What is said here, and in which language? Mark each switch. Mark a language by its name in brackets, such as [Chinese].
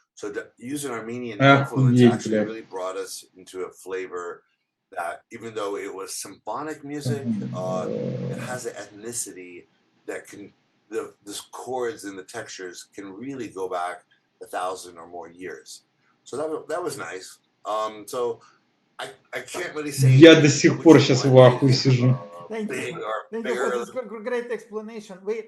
[English] So to use an Armenian influence actually really brought us into a flavor that, even though it was symphonic music, it has an ethnicity that can, the chords and the textures can really go back 1,000 or more years. So that was nice. So I can't really say. [Russian] Я до сих пор сейчас в ахуе сижу. [English] Thank you for this great explanation.